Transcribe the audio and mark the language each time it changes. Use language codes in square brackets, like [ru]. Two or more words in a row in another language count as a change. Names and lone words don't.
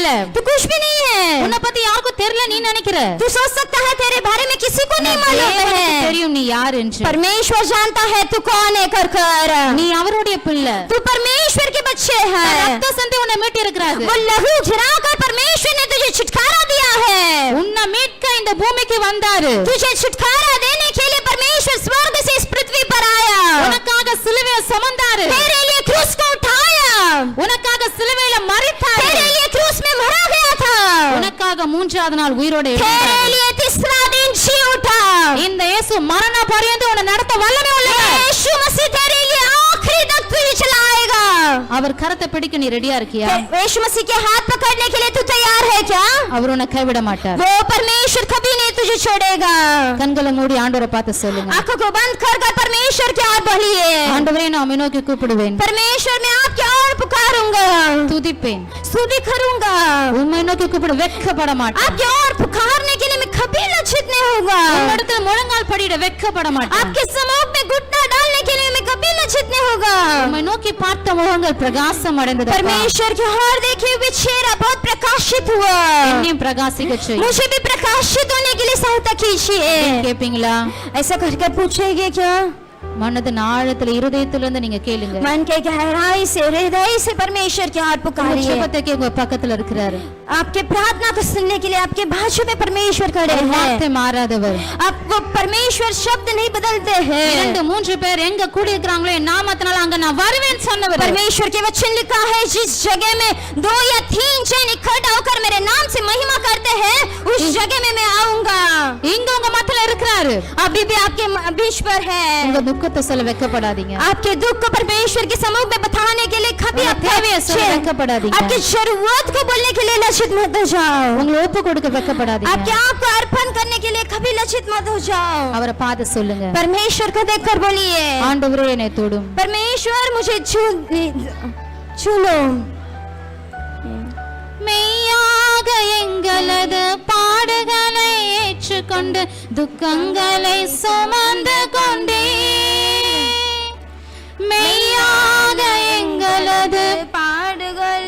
[hi] तू कुछ भी नहीं है। [ta] உன்னை பத்தி யாருக்கும் தெரியல நீ நினைக்கிற. [hi] तू सोच सकता है तेरे बारे में किसी को नहीं मालूम [ta] தேவனுக்கு [hi] है। [ta] தெரியும் நீ யார் என்று. [hi] परमेश्वर जानता है तू कौन है कर कर। [ta] நீ அவருடைய பிள்ளை. [hi] तू परमेश्वर के बच्चे है। [ta] ரத்த சிந்தி உன்னை மீட்டு இருக்கிறாரு. [hi] वो लहू गिराकर परमेश्वर ने तुझे छुटकारा दिया है। [ta] உன்னை மீட்க இந்த பூமிக்கு வந்தாரு. [hi] तुझे छुटकारा देने के लिए परमेश्वर स्वर्ग से इस पृथ्वी पर आया। [ta] உனக்காக சிலுவையை சுமந்தாரு. [hi] तेरे लिए क्रूस को उठाया। [ta] உனக்காக சிலுவையில மரித்தாரு. [hi] तेरे लिए क्रूस में मरा गया था। [ta] உனக்காக மூன்றாவது நாள் உயிரோட [hi] तेरे [ta] எழுந்தாரு. [hi] लिए तीसरा दिन जी उठा। [ta] இந்த இயேசு மரண பரியந்தம் உன்னை நடத்த வல்லமை உள்ளவர். [hi] यीशु मसीह तेरे लिए आखिरी तक तुझे चलाएगा। [ta] அவர் கரத்தை பிடிக்க நீ ரெடியா இருக்கியா? [hi] यीशु मसीह के हाथ पकड़ने के लिए तू तैयार है क्या? [ta] அவர் உன்னை கைவிட மாட்டார். [hi] वो परमेश्वर कभी नहीं तुझे छोड़ेगा। [ta] கண்களை மூடி ஆண்டவரை பார்த்து சொல்லுங்க. [hi] आंखों को बंद कर कर परमेश्वर की ओर बढ़िए। [ta] ஆண்டவரே நான் உம்மை நோக்கி கூப்பிடுவேன். [hi] परमेश्वर मैं आपकी ओर पुकारूंगा, [ta] துதிப்பேன். [hi] स्तुति करूंगा। [ta] உம்மை நோக்கி கூப்பிட வெட்கப்பட மாட்டேன். [hi] आपकी ओर पुकारने के लिए मैं कभी लज्जित नहीं होगा। [ta] உம்மிடத்தில் முழங்கால் படியிட வெட்கப்பட மாட்டேன். [hi] आपके सम्मुख में घुटना डालने के लिए मैं कभी लज्जित नहीं होगा। [ta] உம்மை நோக்கி பார்த்த முகங்கள் பிரகாசம் அடைந்தது. [hi] परमेश्वर की ओर देखे हुए चेहरा बहुत प्रकाशित हुआ। [ta] என்னையும் பிரகாசிக்க செய். [hi] मुझे भी प्रकाशित होने के लिए सहायता कीजिए। [ta] கேப்பீங்களா? [hi] ऐसा करके पूछेंगे क्या? [ta] மனதின் ஆழத்துல இருதயத்திலிருந்து நீங்க கேளுங்க. [hi] मन के गहराई से हृदय से परमेश्वर की ओर पुकारिए. [ta] ஜெபத்துக்கு உங்க பக்கத்துல இருக்கிறாரு. [hi] आपके प्रार्थना को सुनने के लिए आपके बाजू में परमेश्वर खड़े हैं. [ta] வார்த்தை மாறாதவர். [hi] आपको परमेश्वर शब्द नहीं बदलते हैं. [ta] 2-3 பேர் எங்க கூடி இருக்கறாங்களோ என் நாமத்தினால அங்க நான் வருவேன் சொன்னவர். [hi] परमेश्वर के वचन लिखा है जिस जगह में 2 या 3 जन इकट्ठा होकर मेरे नाम से महिमा करते हैं उस जगह में मैं आऊंगा. [ta] இங்க உங்க மத்தியில இருக்கிறாரு. [hi] अभी भी आपके बीच पर है. [ta] உங்க துக்கத்தை சொல்ல வெட்கப்படாதீங்க. [hi] आपके दुख को परमेश्वर के समूह में बताने के लिए कभी आप [ta] தேவையை சொல்ல வெட்கப்படாதீங்க. [hi] आपकी जरूरत को बोलने के लिए लज्जित मत हो जाओ. [ta] உங்களை ஒப்பு கொடுக்க வெட்கப்படாதீங்க. [hi] आपके आप को अर्पण करने के लिए कभी लज्जित मत हो जाओ. [ta] அவரை பார்த்து சொல்லுங்க. [hi] परमेश्वर को देखकर बोलिए [ta] ஆண்டவரே என்னை தொடும். [hi] परमेश्वर मुझे छू लो. [ta] மெய்யாக எங்களது பாடுகளை ஏற்றுக்கொண்டு துக்கங்களை சுமந்து கொண்டே மெய்யாக எங்களது பாடுகளை